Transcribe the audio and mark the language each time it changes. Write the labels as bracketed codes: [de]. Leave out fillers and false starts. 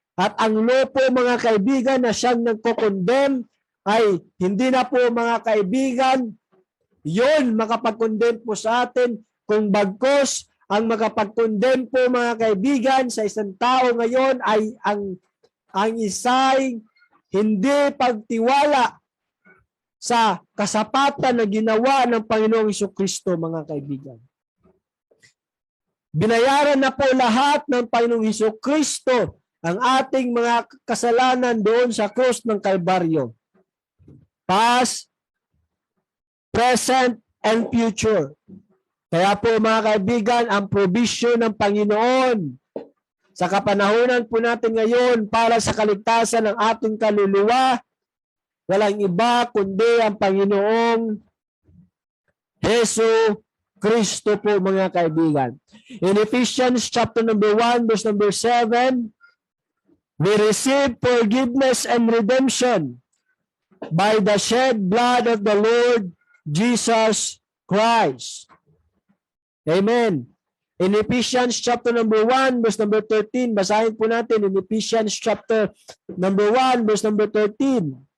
[tl] At ang law po mga kaibigan na siyang nagko-condemn ay hindi na po mga kaibigan yun makapag-condemn po sa atin, kung bagkos ang makapag-condemn po mga kaibigan sa isang tao ngayon ay ang isang hindi pagtiwala sa kasapatan na ginawa ng Panginoong Hesukristo mga kaibigan. Binayaran na po lahat ng Panginoong Hesukristo ang ating mga kasalanan doon sa krus ng Kalbaryo. [en] Past, present, and future. [tl] Kaya po mga kaibigan, ang provision ng Panginoon sa kapanahunan po natin ngayon para sa kaligtasan ng ating kaluluwa, walang iba kundi ang Panginoong Hesu Kristo po mga kaibigan. [en] In Ephesians chapter number 1 verse number 7, we receive forgiveness and redemption by the shed blood of the Lord Jesus Christ. Amen. In Ephesians chapter number 1 verse number 13, [tl] basahin po natin [en] in Ephesians chapter number 1 verse number 13.